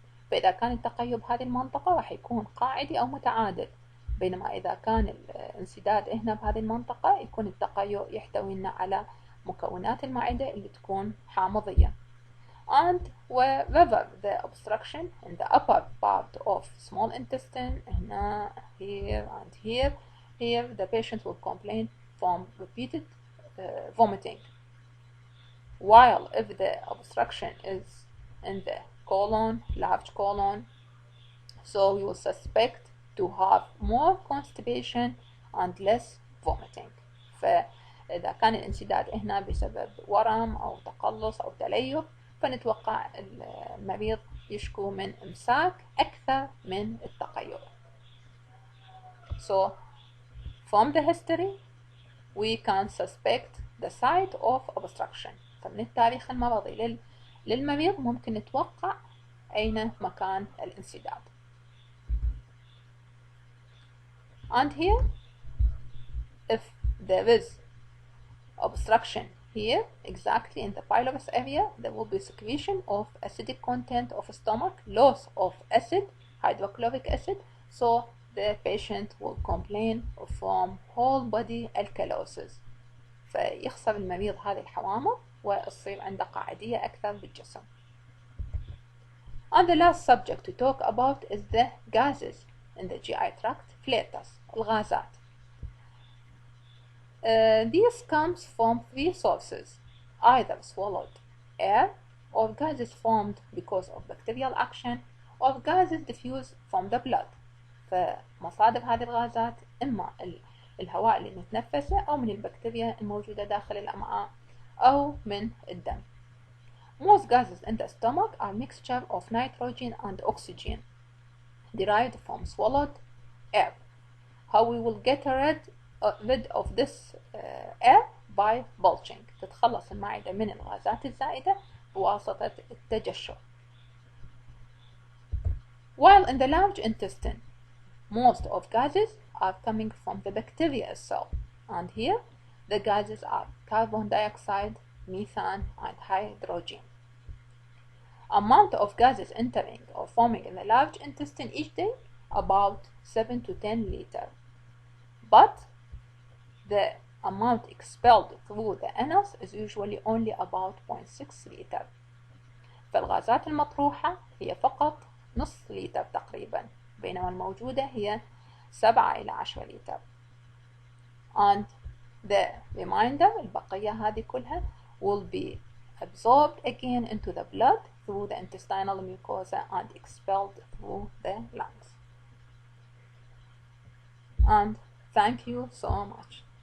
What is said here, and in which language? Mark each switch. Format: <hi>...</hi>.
<ar>فإذا كان التقيؤ بهذه المنطقة راح يكون قاعدي أو متعادل، بينما إذا كان الانسداد هنا بهذه المنطقة يكون التقيؤ يحتوي لنا على مكونات المعدة اللي تكون حامضية.</ar> <en>And wherever the obstruction in the upper part of small intestine,</en> <ar>هنا,</ar> <en>here and here, the patient will complain from repeated vomiting. While if the obstruction is in the colon, large colon, so we will suspect to have more constipation and less vomiting.</en> <ar>فإذا كان الانسداد هنا بسبب ورم أو تقلص أو تليف، فنتوقع المريض يشكو من إمساك أكثر من التقيؤ.</ar> <en>So from the history we can suspect the site of obstruction.</en> <ar>فمن التاريخ المرضي للمريض ممكن نتوقع أين مكان الانسداد.</ar> <en>And here, if there is obstruction here, exactly in the pylorus area, there will be secretion of acidic content of stomach, loss of acid, hydrochloric acid, so the patient will complain from whole body alkalosis.</en> <ar>فيخسر المريض هذه الحوامض ويصير عنده قاعدية أكثر بالجسم.</ar> <en>And the last subject to talk about is the gases in the GI tract, flatus, الغازات. These comes from three sources, either swallowed air, or gases formed because of bacterial action, or gases diffused from the blood.</en> <ar>فمصادر هذه الغازات إما الهواء اللي نتنفسه أو من البكتيريا الموجودة داخل الأمعاء أو من الدم.</ar> <en>Most gases in the stomach are mixture of nitrogen and oxygen derived from swallowed air. How we will get rid of this air? By belching.</en> <ar>تتخلص المعدة من الغازات الزائدة بواسطة التجشؤ.</ar> <en>While in the large intestine, most of gases are coming from the bacteria itself, and here the gases are carbon dioxide, methane, and hydrogen. Amount of gases entering or forming in the large intestine each day about 7 to 10 liters, but the amount expelled through the anus is usually only about 0.6 liter.</en> <ar>فالغازات المطروحة هي فقط نص لتر تقريبا، بينما الموجودة هي 7 إلى 10 لتر.</ar> <en>And the remainder</en> <ar>البقية هذه كلها</ar> <en>will be absorbed again into the blood through the intestinal mucosa and expelled through the lungs. And thank you so much.</en>